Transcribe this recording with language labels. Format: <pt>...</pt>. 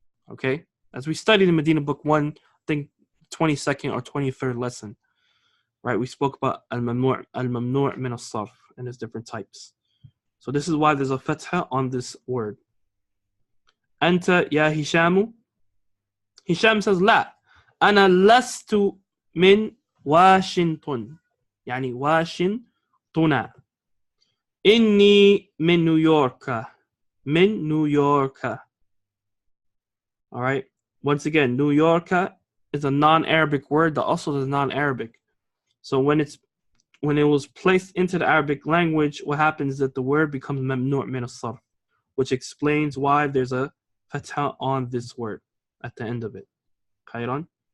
<en>Okay, as we studied in Madina book 1, I think 22nd or 23rd lesson, right? We spoke about al-mamnu' min as-sarf and its different types. So this is why there's a fatha on this word.</en> <ar>Anta ya Hishamu.</ar> <en>Hisham says</en> <ar>لا أنا لست من واشنطن يعني واشنطن إني من نيويورك من نيويورك.</ar> <en>All right, once again, New York is a non-Arabic word that also is non-Arabic. So when it was placed into the Arabic language, what happens is that the word becomes mamnu' min as-sarf, which explains why there's a fatha on this word at the end of it.</en> <ar>Khayran.</ar>